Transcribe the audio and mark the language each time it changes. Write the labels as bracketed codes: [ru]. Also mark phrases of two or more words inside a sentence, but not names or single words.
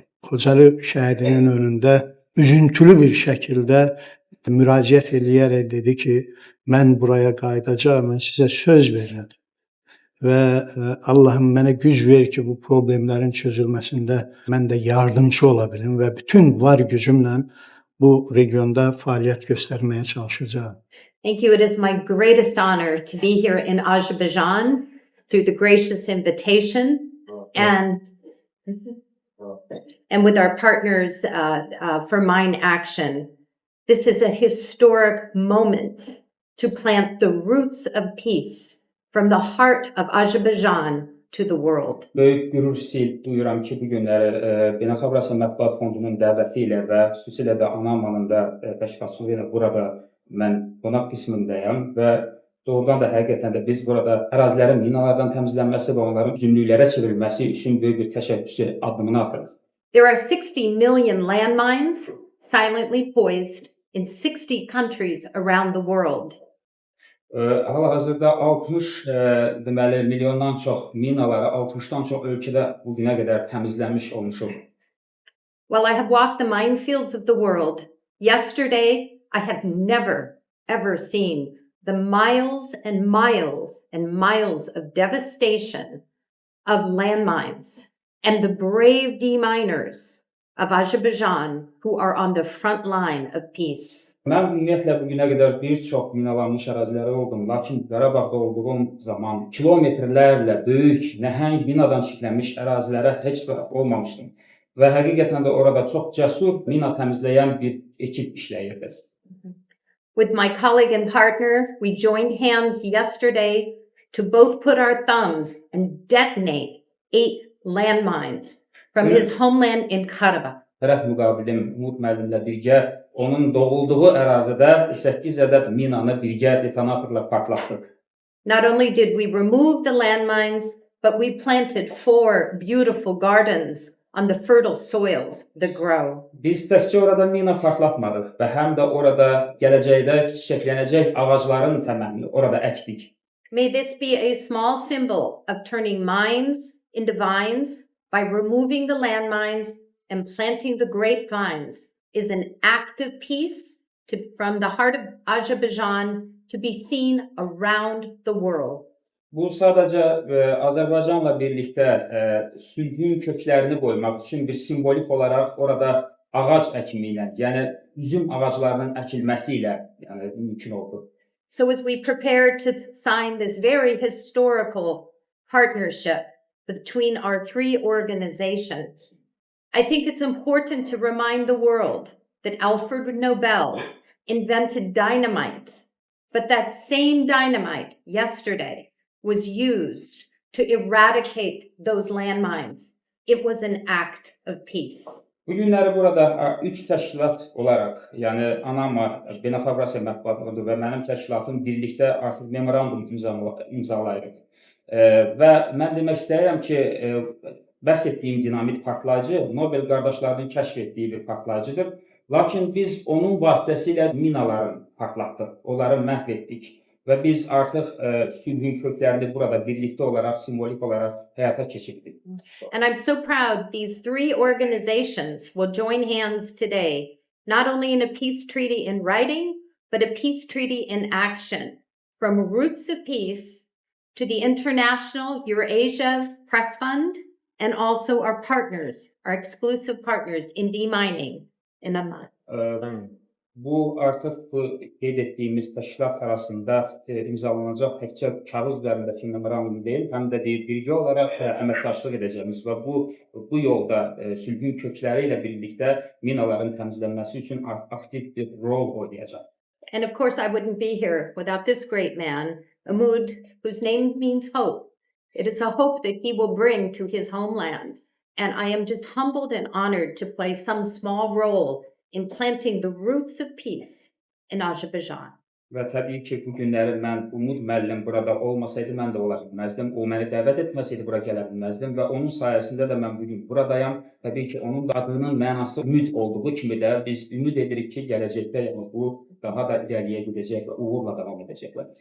[az] Xocalı şəhidinin önündə üzüntülü bir şəkildə müraciət eləyərək dedi ki, mən buraya qayıdacağım, mən sizə söz verirəm. Və Allahım mənə güc ver ki, bu problemlərin çözülməsində mən də yardımcı ola bilim və bütün var gücümlə bu regionda fəaliyyət göstərməyə çalışacağım. [en] Thank you. It is my greatest honor to be here in Azerbaijan through the gracious invitation and with our partners for Mine Action. This is a historic moment to plant the roots of peace from the heart of Azerbaijan to the world. [az] Böyük qürur hissi duyuram ki, bu günləri Beynəlxalq Avrasiya Mətbuat Fondunun dəvəti ilə və xüsusilə də ANAMA'nın da təşkilatçılığı ilə burada mən qonaq qismindəyəm və doğrudan da həqiqətən də biz burada ərazilərin minalardan təmizlənməsi və onların üzümlüklərə çevrilməsi üçün böyük bir təşəbbüsü addımını atırıq. [en] There are 60 million landmines silently poised in 60 countries around the world. [az] Hal-hazırda 60 deməli milyondan çox minaları 60'dan çox ölkədə bu günə qədər təmizlənmiş olmuşuq. [en] While I have walked the minefields of the world, yesterday I have never ever seen the miles and miles and miles of devastation of landmines and the brave deminers of Azerbaijan who are on the front line of peace. [az] Mən ümumiyyətlə bu günə qədər bir çox minalanmış ərazilərə oldum, lakin Qarabağda olduğum zaman kilometrlərlə böyük, nəhəng minadan çirklənmiş ərazilərə heç vaxt olmamışdım və həqiqətən də orada çox cəsur mina təmizləyən bir ekip işləyirdi. [en] With my colleague and partner, we joined hands yesterday to both put our thumbs and detonate 8 landmines from his homeland in Karabağ. [az] Tərəf müqabilim Umud müəllimlə birgə onun doğulduğu ərazidə 8 ədəd minanı birgə detonatorla partlatdıq. [en] Not only did we remove the landmines, but we planted 4 beautiful gardens on the fertile soils that grow. [az] Biz təkcə orada mina partlatmadıq və həm də orada gələcəkdə çiçəklənəcək ağacların təməlini orada əkdik. [en] May this be a small symbol of turning mines into vines by removing the landmines and planting the grapevines is an act of peace from the heart of Azerbaijan to be seen around the world. [az] Bu sadəcə Azərbaycanla birlikdə sülhün köklərini qoymaq üçün bir simvolik olaraq orada ağac əkimi ilə, yəni üzüm ağaclarının əkilməsi ilə mümkün oldu. [en] So as we prepare to sign this very historical partnership between our 3 organizations, I think it's important to remind the world that Alfred Nobel invented dynamite, but that same dynamite yesterday was used to eradicate those landmines. It was an act of peace. [az] Bugünləri burada üç təşkilat olaraq, yəni ANAMA, Beynəlxalq Rusiya Mətbuatlığı və mənim təşkilatım birlikdə artıq memorandum imzalayırıq. Və mən demək istəyirəm ki, bəhs etdiyim dinamit partlayıcı Nobel qardaşlarının kəşf etdiyi bir partlayıcıdır. Lakin biz onun vasitəsilə minaları partlatdıq, onları məhv etdik. Və biz artıq sülhün köklərini burada birlikdə olaraq, simvolik olaraq həyata keçirdik. [en] And I'm so proud these three organizations will join hands today, not only in a peace treaty in writing, but a peace treaty in action, from Roots of Peace to the International Eurasia Press Fund, and also our partners, our exclusive partners in demining in Amman. [az] Bu artıq bu qeyd etdiyimiz təşkilat arasında imzalanacaq təkcə kağız üzərindəki memorandum deyil, həm də birgə olaraq əməkdaşlıq edəcəyimiz və bu yolda sülhün kökləri ilə birlikdə minaların təmizlənməsi üçün aktiv bir rol oynayacaq. [en] And of course, I wouldn't be here without this great man, Umud, whose name means hope. It is a hope that he will bring to his homeland. And I am just humbled and honored to play some small role in planting the roots of peace in Azerbaijan. [az] Və təbii ki, bu günləri mən Umud müəllim burada olmasaydı, mən də ola bilməzdim. O məni dəvət etməsəydi, bura gələ bilməzdim və onun sayəsində də mən bugün buradayam. Təbii ki, onun adının mənası ümid olduğu kimi də biz ümid edirik ki, gələcəkdə bu daha da irəliyə gedəcək və uğurla davam edəcək.